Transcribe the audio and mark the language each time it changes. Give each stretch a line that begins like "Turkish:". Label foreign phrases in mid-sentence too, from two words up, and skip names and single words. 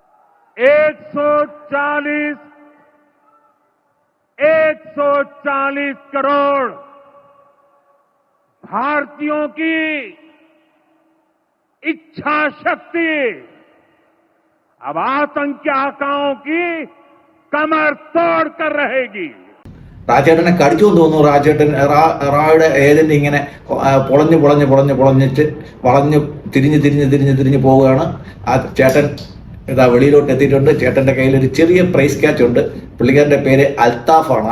Hindi: 140 करोड़ भारतीयों की इच्छा शक्ति अब आतंकी आकाओं की कमर तोड़ कर रहेगी.
Malayalam: രാജേട്ടനെ കടിച്ചു എന്ന് തോന്നുന്നു. റായുടെ ഏജന്റ് ഇങ്ങനെ പൊളഞ്ഞിട്ട് വളഞ്ഞു തിരിഞ്ഞ് പോവുകയാണ്. ആ ചേട്ടൻ ഇതാ വെളിയിലോട്ട് എത്തിയിട്ടുണ്ട്. ചേട്ടന്റെ കയ്യിൽ ഒരു ചെറിയ
English: prize catch
Malayalam: ഉണ്ട്. പുള്ളിക്കാരന്റെ പേര് അൽത്താഫ് ആണ്.